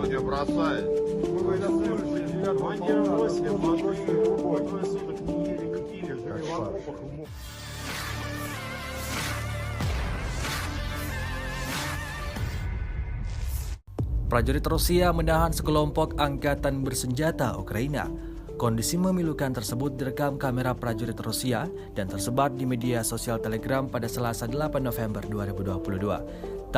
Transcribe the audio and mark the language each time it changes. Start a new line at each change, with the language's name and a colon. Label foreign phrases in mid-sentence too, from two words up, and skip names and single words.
Russian: бросает. Мы военнослужащие 9-го Они бросили, двое суток не ели, не пили, жили в окопах.
Indonesian: Prajurit Rusia menahan sekelompok angkatan bersenjata Ukraina. Kondisi memilukan tersebut direkam kamera prajurit Rusia dan tersebar di media sosial Telegram pada Selasa 8 November 2022.